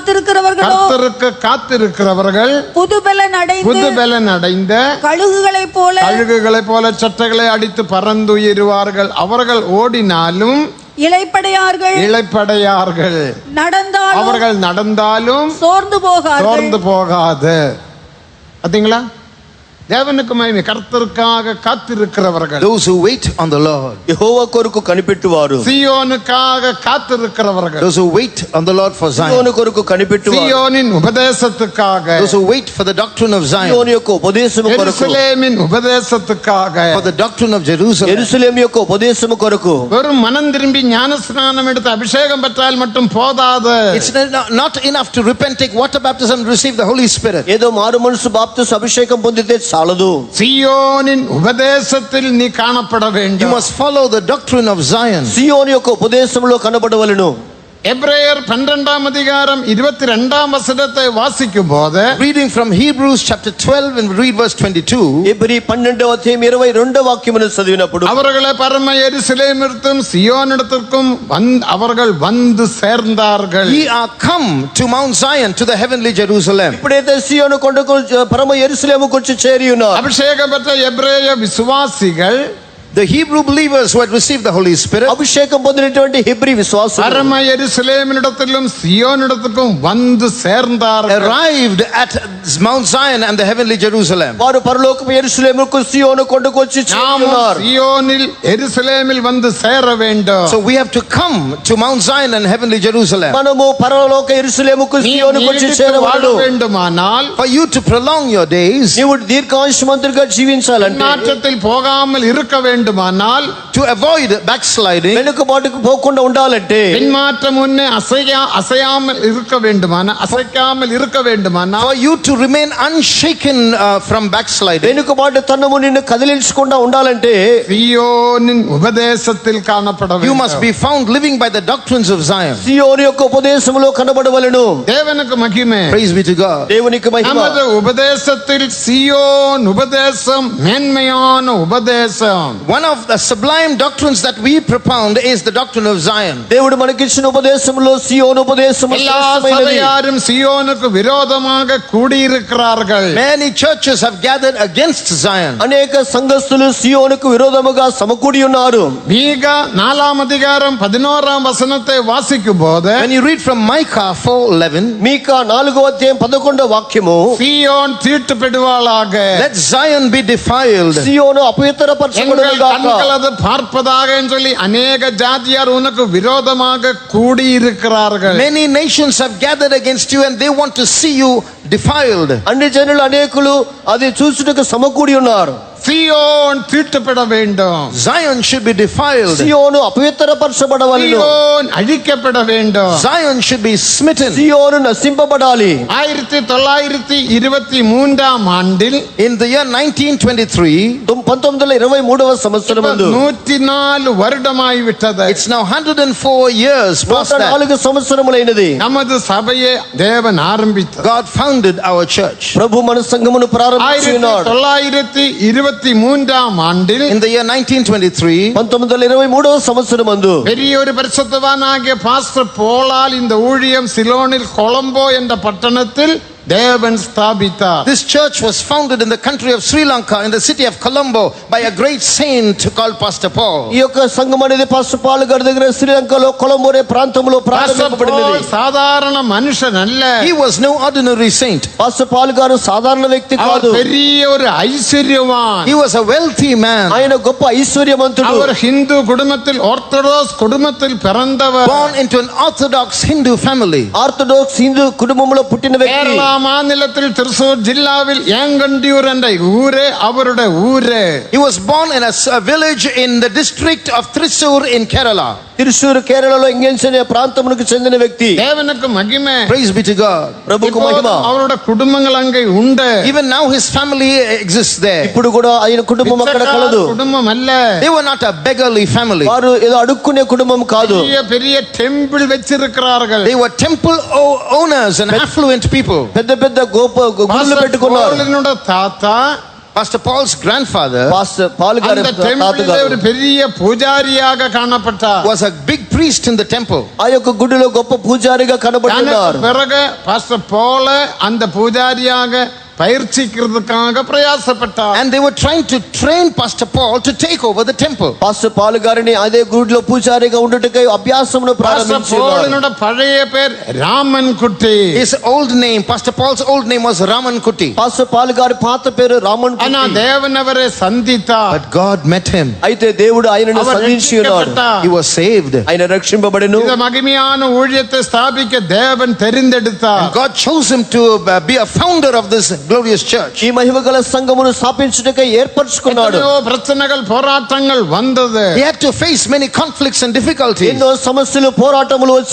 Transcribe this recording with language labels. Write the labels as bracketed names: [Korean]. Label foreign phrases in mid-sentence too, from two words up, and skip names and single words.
[Tamil] காத்திருக்கிறவர்கள் புதுபலன் அடைந்த கழுகுகளைப் போல சட்டைகளை அடித்து பறந்துயருவார்கள். அவர்கள் ஓடினாலும் இளைப்படையார்கள், அவர்கள் நடந்தாலும் சோர்ந்து போகாது. பாத்தீங்களா? தேவனுக்கு மகிமை. கர்த்தருக்காக காத்திருக்கிறவர்கள், [English] those who wait on the Lord, [Telugu] యెహోవా కొరకు కనిపెట్టువారు, [Tamil] சீயோனுக்காக காத்திருக்கிறவர்கள், [English] those who wait on the Lord for [Telugu] సియోను Zion, కొరకు కనిపెట్టువారు, [Tamil] சீயோனின் உபதேசத்துக்காக, [English] those who wait for the doctrine of Zion, [Telugu] సియోను యొక్క ఉపదేశము కొరకు, [Tamil] எருசலேமின் உபதேசத்துக்காக, [English] for the doctrine of Jerusalem. [Telugu] యెరూషలేము యొక్క ఉపదేశము కొరకు. [Tamil] வெறும் மனம் திரும்பி ஞானஸ்நானம் எடுத்து அபிஷேகம் பெற்றால் மட்டும் போதாது. [English] It's not enough to repent, take water baptism, receive the Holy Spirit. [Telugu] ఏదో మారు మనసు బాప్తిస్మ అభిషేకం పొందితే చాలదు. [Tamil] சீயோனின் உபதேசத்தில் நீ காணப்பட [English] You [Tamil] வேண்டும். [English] must follow the doctrine of Zion. [Telugu] సియోను యొక్క ఉపదేశంలో కనబడవలెను. [Tamil] எபிரேயர் 12ஆம் அதிகாரம் 22ஆம் வசனத்தை வாசிக்கும் போது, [English] Reading from Hebrews chapter 12 and read verse 22. [Telugu] ఎబ్రీ 12వ అధ్యాయం 22వ వాక్యమును చదివినప్పుడు, [Tamil] அவர்களை பரம எருசலேமிற்கும் சியோனிடத்திற்கும் அவர்கள் வந்து சேர்ந்தார்கள். [English] Ye are come to Mount Zion, to the heavenly Jerusalem. [Telugu] ఇప్పుడైతే సియోను కొండకు పరమ యెరూషలేముకు వచ్చి చేరి ఉన్నారు. [Tamil] அபிஷேகம் பெற்ற எபிரேய விசுவாசிகள், [English] The Hebrew believers who had received the Holy Spirit [Telugu] అభిషేకం పొందినటువంటి హెబ్రీ విశ్వాసులు [Tamil] பரம எருசலேமினிடத்திலும் சியோனிடத்துக்கும் வந்து சேர்ந்தார்கள். [English] arrived at Mount Zion and the heavenly Jerusalem. [Telugu] వారు పరలోకపు యెరూషలేముకు సియోను కొండకు వచ్చి చేరి [Tamil] நாமும் [Telugu] ఉన్నారు. [Tamil] சியோனில் எருசலேமில் வந்து சேர வேண்டும். [English] So we have to come to Mount Zion and heavenly Jerusalem. [Telugu] మనము పరలోక యెరూషలేముకు [Tamil] நீ [Telugu] సియోనుకు వచ్చి [Tamil] நீடித்து வாழ [Telugu] చేరవలెను. [Tamil] வேண்டுமானால், [English] For you to prolong your days, [Telugu] నీవు దీర్ఘాయుష్మంతుడిగా జీవించాలంటే, [Tamil] மாற்றத்தில் போகாமல் இருக்க வேண்டுமானால், [English] to avoid backsliding, [Telugu] వెనుకబాటుకు పోకుండా ఉండాలంటే, [Tamil] பின்மாற்றம் முன்னே அசையாமல் இருக்க வேண்டுமானால், அசைக்காமல் இருக்க வேண்டுமானால், [English] for you to remain unshaken from backsliding, [Telugu] వెనుకబాటు తన్నము నిన్ను కదిలించకుండా ఉండాలంటే, [Tamil] சியோனின் உபதேசத்தில் காணப்பட [English] you must [Tamil] வேண்டும். [English] be found living by the doctrines of Zion. [Telugu] సియోను యొక్క ఉపదేశములో కనబడవలెను. [Tamil] தேவனுக்கு மகிமை. [English] Praise be to God. [Telugu] దేవునికి మహిమ. [Tamil] நமது உபதேசத்தில் சியோன் உபதேசம் மேன்மையான உபதேசம். [English] One of the sublime doctrines that we propound is the doctrine of Zion. [Telugu] దేవుడు మనకిచ్చిన ఉపదేశంలో సియోను ఉపదేశము [Tamil] எல்லா [Telugu] శ్రేష్టమైనది. [Tamil] சபையாரும் சியோனுக்கு விரோதமாக கூடியிருக்கிறார்கள். [English] Many churches have gathered against Zion. [Telugu] అనేక సంఘస్థులు సియోనుకు విరోధముగా సమకూడి ఉన్నారు. [Tamil] மீகா 4ஆம் அதிகாரம் 11ஆம் வசனத்தை வாசிக்கும் போது, [English] When you read from Micah 4:11, [Telugu] మీకా 4వ అధ్యాయం 11వ వాక్యము, [Tamil] சீயோன் தீட்டுப்படுவாளாக, [English] let Zion be defiled. [Telugu] సియోను [Tamil] எங்கள் [Telugu] అపవిత్రపరచబడును గాక. [Tamil] கண்கள் அது பார்ப்பதாக சொல்லி அநேக ஜாதியார் உனக்கு விரோதமாக கூடியிருக்கிறார்கள். [English] Many nations have gathered against you and they want to see you defiled. [Telugu] అన్ని జనులు అనేకులు అది చూచుటకు సమకూడి ఉన్నారు. [Tamil] சீயோன் தீட்டுப்பட வேண்டும். [English] Zion should be defiled. [Telugu] సియోను అపవిత్రపరచబడవలెను. [Tamil] சீயோன் அழிக்கப்பட வேண்டும். [English] Zion should be smitten. [Telugu] సియోను నశింపబడాలి. [Tamil] 1923ஆம் ஆண்டில் [English] In the year 1923, [Telugu] 1923వ సంవత్సరమందు [Tamil] 104 வருடமாய் விட்டது. [English] it's now 104 years past that, [Telugu] 104 సంవత్సరములైనది. [Tamil] நமது சபையை தேவன் ஆரம்பித்தார். [English] God founded our church. [Telugu] ప్రభు మన సంఘమును ప్రారంభించినాడు. [Tamil] 1923ஆம் ஆண்டில் [English] In the year 1923, [Telugu] 1923వ సంవత్సరమందు [Tamil] பெரிய ஒரு பரிசுத்தவானாகிய பாஸ்டர் போலால் இந்த ஊழியம் சிலோனில் கொலம்போ என்ற பட்டணத்தில் தேவன் ஸ்தாபித்தார். [English] this church was founded in the country of Sri Lanka, in the city of Colombo, by a great saint called Pastor Paul. [Telugu] ఈ యొక్క సంఘం అనేది పాస్టర్ పాల్ గారి దగ్గర శ్రీలంకలో కొలంబో అనే ప్రాంతంలో பாஸ்டர் ప్రారంభించబడినది. [Tamil] போல் சாதாரண மனுஷன் அல்ல. [English] He was no ordinary saint. [Telugu] పాస్టర్ పాల్ గారు సాధారణ వ్యక్తి [Tamil] அவர் [Telugu] కాదు. [Tamil] பெரிய ஒரு ஐஸ்வர்யவான். [English] He was a wealthy man, [Telugu] ఆయన గొప్ప ఐశ్వర్యవంతుడు. [Tamil] அவர் ஹிந்து குடும்பத்தில், ஆர்த்தடாக்ஸ் குடும்பத்தில் பிறந்தவர். [English] born into an orthodox Hindu family. [Telugu] ఆర్థోడాక్స్ హిందూ కుటుంబంలో పుట్టిన వ్యక్తి. [Tamil] கேரளா மாநிலத்தில் திருசூர் ஜில்லாவில் ஏங்கண்டியூர் என்ற ஊரே அவருடைய ஊரே. [English] He was born in a village in the district of Thrissur in Kerala. [Telugu] తిరుసూరు కేరళలో ఇంగెన్స్ అనే ప్రాంతమునకు చెందిన వ్యక్తి. [Tamil] தேவனுக்கு மகிமை. [English] Praise be to God. [Telugu] ప్రభుకు మహిమ. [Tamil] இப்போதும் அவருடைய குடும்பங்கள் அங்கே உண்டு. [English] Even now his family exists there. [Telugu] ఇప్పుడు కూడా ఆయన కుటుంబం అక్కడ కలదు. [Tamil] குடும்பம் அல்ல. [English] They were not a beggarly family. [Telugu] వారు ఏదో అడుక్కునే కుటుంబం కాదు. [Tamil] பெரிய பெரிய டெம்பிள் வச்சிருக்கிறார்கள். [English] They were temple owners and affluent people. [Telugu] పెద్ద పెద్ద గోప గుళ్ళు పెట్టుకున్నారు. [Tamil] பாஸ்டர் தாத்தா, [English] Pastor Paul's grandfather [Telugu] పాస్టర్ పాల్ గారి [Tamil] அந்த [Telugu] తాత [Tamil] டெம்பிளில் [Telugu] గారు [Tamil] ஒரு பெரிய பூஜாரியாக காணப்பட்டார். [English] was a big priest in the temple. [Telugu] ఆ యొక్క గుడిలో గొప్ప పూజారిగా కనబడుతున్నారు. [Tamil] பிறகு பாஸ்டர் போல அந்த பூஜாரியாக பயிற்சிக்கிறதுக்காக பிரயாசப்பட்டார். [English] And they were trying to train Pastor Paul to take over the temple. [Telugu] పాస్టర్ పాల్ గారిని అదే గుడిలో పూజారిగా ఉండుటకై అభ్యాసమును ప్రారంభించారు. [Tamil] போலனோட பழைய பேர் ராமன் குட்டி. [English] His old name, Pastor Paul's old name was Raman Kuti. [Telugu] పాస్టర్ పాల్ గారి పాత పేరు రామన్ [Tamil] ஆனா [Telugu] కుట్టి. [Tamil] தேவன் அவரை சந்தித்தார். [English] But God met him. [Telugu] అయితే దేవుడు ఆయనను [Tamil] அவர் [Telugu] సంధించి ఉన్నాడు. [Tamil] ரட்சிக்கப்பட்டார். [English] He was saved. [Telugu] ఆయన రక్షింపబడెను. [Tamil] இந்த மகிமையான ஊழியத்தை ஸ்தாபிக்க தேவன் தெரிந்தெடுத்தார். [English] And God chose him to be a founder of this glorious church. [Telugu] ఈ మహిమగల సంఘమును స్థాపించుటకై ఏర్పరచుకున్నాడు. [Tamil] எத்தனையோ பிரச்சனைகள் போராட்டங்கள் வந்தது. [English] He had to face many conflicts and difficulties. [Telugu] ఎన్నో సమస్యలు పోరాటములు వచ్చి